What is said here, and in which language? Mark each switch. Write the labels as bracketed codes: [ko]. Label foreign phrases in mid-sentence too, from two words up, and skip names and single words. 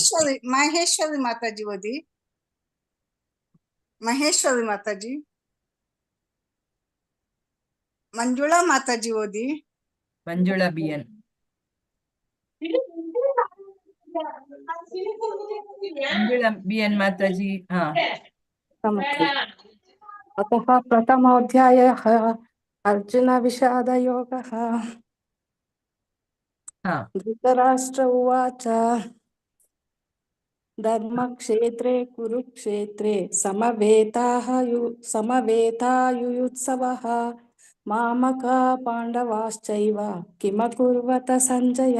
[kn] ಮಹೇಶ್ವರಿ ಮಾತಾಜಿ ಓದಿ. ಮಹೇಶ್ವರಿ ಮಾತಾಜಿ. ಮಂಜುಳಾ ಮಾತಾಜಿ ಓದಿ. ಮಂಜುಳಾ ಬಿಎನ್. ಮಂಜುಳಾ ಬಿಎನ್ ಮಾತಾಜಿ. ಹಾ [sa] अतः प्रथमोऽध्यायः अर्जुनविषादयोगः। धृतराष्ट्र उवाच धर्मक्षेत्रे कुरुक्षेत्रे समवेतायुयुत्सवः मामका पाण्डवाश्चैव किमकुर्वत सञ्जय।